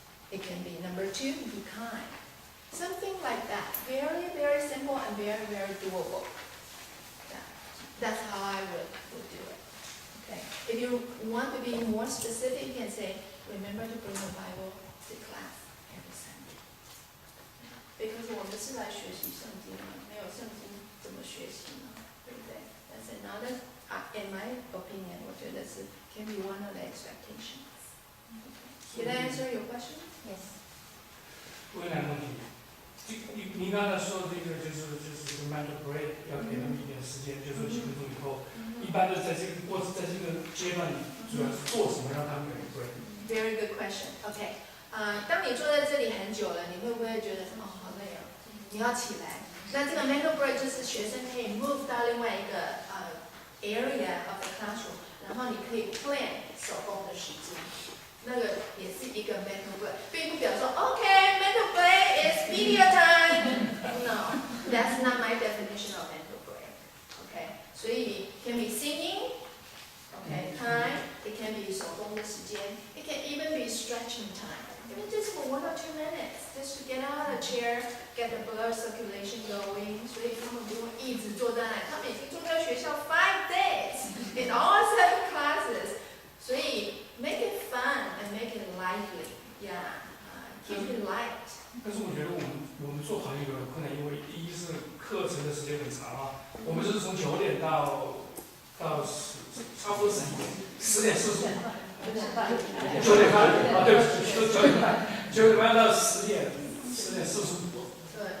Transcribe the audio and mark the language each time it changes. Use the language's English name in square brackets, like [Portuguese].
[English] It can be number 2, be kind. Something like that. Very, very simple and very, very doable. Yeah. That's how I would do it. Okay. If you want to be more specific, you can say, remember to bring the Bible to class every Sunday. [Chinese] Because 我们是来学习圣经的，没有圣经怎么学习呢？对不对？ [English] That's another, in my opinion, [Chinese] 我觉得是 [English] can be one of the expectations. Okay. Did I answer your question? Yes. [Chinese] 问2个问题。您刚才说这个就是这个 mental break 要给他们一点时间，就是说几分钟以后，一般的在这个阶段里，主要是做什么让他们有 break？ [English] Very good question. OK. [Chinese] 当你坐在这里很久了，你会不会觉得好累哦？你要起来。那这个 mental break 就是学生可以 move 到另外一个 [English] area of the classroom， [Chinese] 然后你可以 plan 手工的时间。那个也是一个 mental break， 并不表示说 [English] OK mental break is media time。 No, that's not my definition of mental break. OK， [Chinese] 所以 [English] can be singing, OK time, it can be [Chinese] 手工的时间 [English] ，it can even be stretching time. Even just for 1 or 2 minutes, just to get out of the chair, get the blood circulation going. [Chinese] 所以他们不用一直坐在那里，他们已经坐在学校 [English] 5 days in all 7 classes. [Chinese] 所以 [English] make it fun and make it lively. Yeah, keep it light. [Chinese] 但是我觉得我们做好像有点困难，因为第一是课程的时间很长啊，我们就是从9点到差不多10点45。 9点半啊，对不起，就9点半，9点半到10点45。对。